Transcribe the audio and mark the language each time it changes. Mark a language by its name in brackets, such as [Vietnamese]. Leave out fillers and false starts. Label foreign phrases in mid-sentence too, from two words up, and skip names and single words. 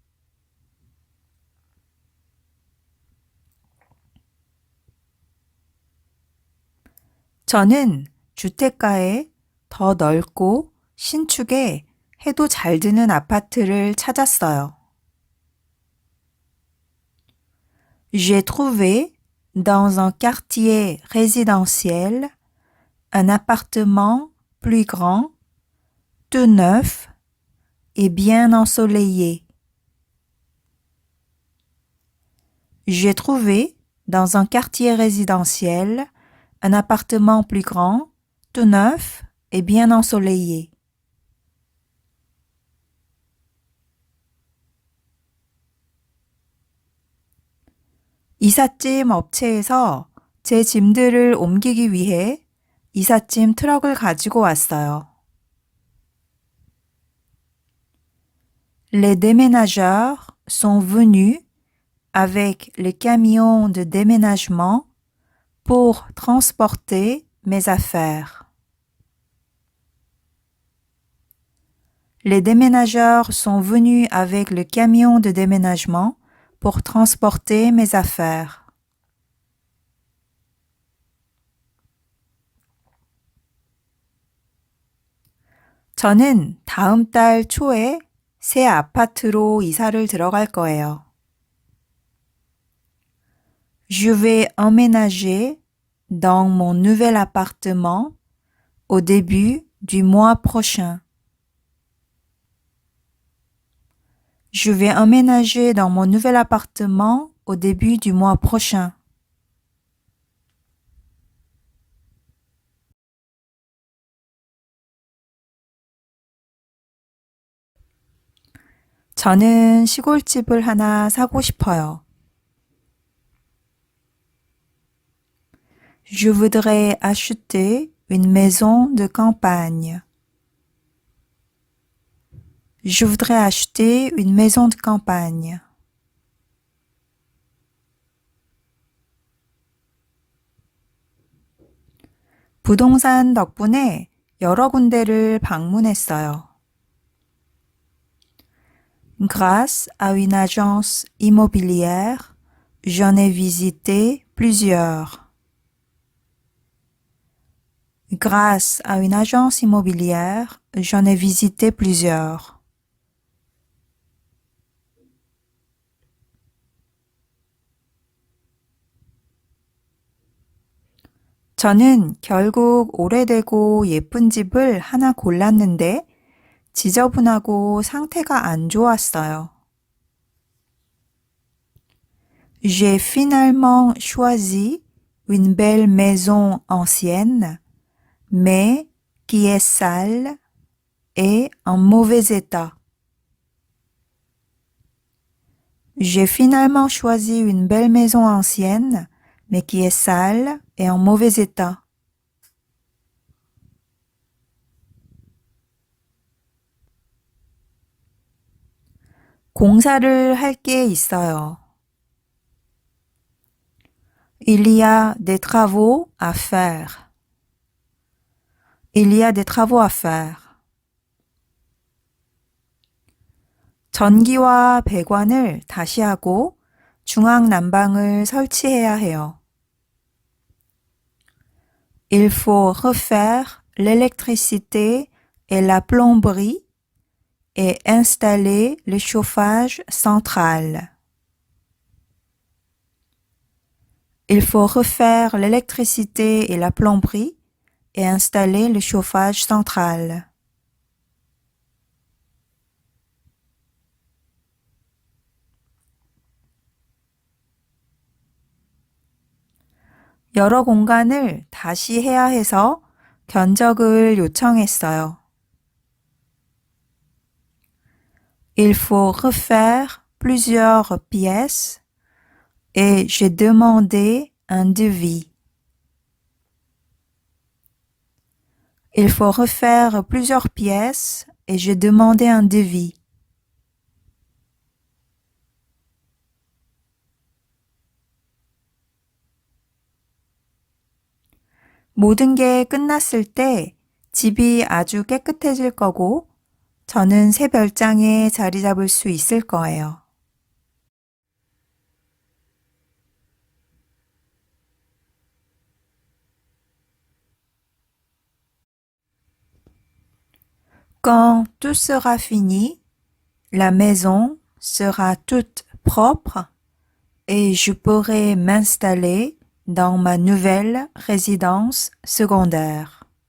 [Korean] 저는 주택가에 더 넓고 신축에 해도 잘 드는 아파트를 찾았어요. [French] J'ai trouvé dans un quartier résidentiel un appartement plus grand, tout neuf et bien ensoleillé. J'ai trouvé dans un quartier résidentiel un appartement plus grand, tout neuf et bien ensoleillé. [Korean] 이삿짐 업체에서 제 짐들을 옮기기 위해 이삿짐 트럭을 가지고 왔어요. [French] Les déménageurs sont venus avec les camions de déménagement pour transporter mes affaires. Les déménageurs sont venus avec le camion de déménagement pour transporter mes affaires. [Korean] 저는 다음 달 초에 새 아파트로 이사를 들어갈 거예요. [French] Je vais emménager dans mon nouvel appartement au début du mois prochain. Je vais emménager dans mon nouvel appartement au début du mois prochain. [Korean] 저는 시골집을 하나 사고 싶어요. [French] Je voudrais acheter une maison de campagne. Je voudrais acheter une maison de campagne. [Korean] 부동산 덕분에 여러 군데를 방문했어요. [French] Grâce à une agence immobilière, j'en ai visité plusieurs. Grâce à une agence immobilière, j'en ai visité plusieurs. [Korean] 저는 결국 오래되고 예쁜 집을 하나 골랐는데 지저분하고 상태가 안 좋았어요. [French] J'ai finalement choisi une belle maison ancienne, mais qui est sale et en mauvais état. J'ai finalement choisi une belle maison ancienne, mais qui est sale et en mauvais état. [Korean] 공사를 할 게 있어요. [French] Il y a des travaux à faire. Il y a des travaux à faire. [Korean] 전기와 배관을 다시 하고 중앙 난방을 설치해야 해요. [French] Il faut refaire l'électricité et la plomberie et installer le chauffage central. Il faut refaire l'électricité et la plomberie et installer le chauffage central. [Korean] 여러 공간을 다시 해야 해서 견적을 요청했어요. [French] Il faut refaire plusieurs pièces et j'ai demandé un devis. Il faut refaire plusieurs pièces et j'ai demandé un devis. [Korean] 모든 게 끝났을 때 집이 아주 깨끗해질 거고 저는 새 별장에 자리 잡을 수 있을 거예요. [French] Quand tout sera fini, la maison sera toute propre et je pourrai m'installer dans ma nouvelle résidence secondaire.